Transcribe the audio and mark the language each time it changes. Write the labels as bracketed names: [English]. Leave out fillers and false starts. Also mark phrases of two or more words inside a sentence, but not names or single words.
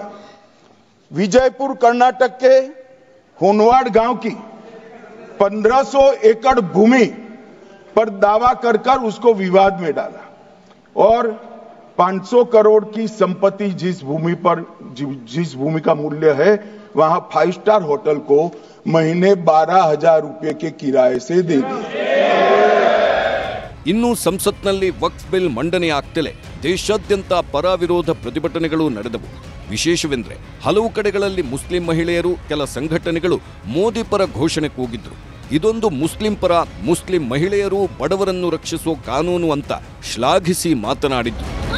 [Hindi] विजयपुर कर्नाटक के होनवाड़ गांव की 1500 एकड़ भूमि पर दावा कर उसको विवाद में डाला और 500 करोड़ की संपत्ति जिस भूमि का मूल्य है, वहां 5 [English] star hotel [Hindi] को महीने 12,000 रुपए के किराए से दे दी। [Kannada] ಇನ್ನು ಸಂಸತ್ನಲ್ಲಿ ವಕ್ಫ್ ಬಿಲ್ ಮಂಡನೆ ಆಗ್ತಲೇ ದೇಶಾದ್ಯಂತ ಪರ ವಿರೋಧ ಪ್ರತಿಭಟನೆಗಳು ನಡೆದವು. ವಿಶೇಷವೆಂದರೆ ಹಲವು ಕಡೆಗಳಲ್ಲಿ ಮುಸ್ಲಿಂ ಮಹಿಳೆಯರು, ಕೆಲ ಸಂಘಟನೆಗಳು ಮೋದಿ ಪರ ಘೋಷಣೆ ಕೂಗಿದ್ರು. ಇದೊಂದು ಮುಸ್ಲಿಂ ಪರ, ಮುಸ್ಲಿಂ ಮಹಿಳೆಯರು, ಬಡವರನ್ನು ರಕ್ಷಿಸುವ ಕಾನೂನು ಅಂತ ಶ್ಲಾಘಿಸಿ ಮಾತನಾಡಿದ್ರು.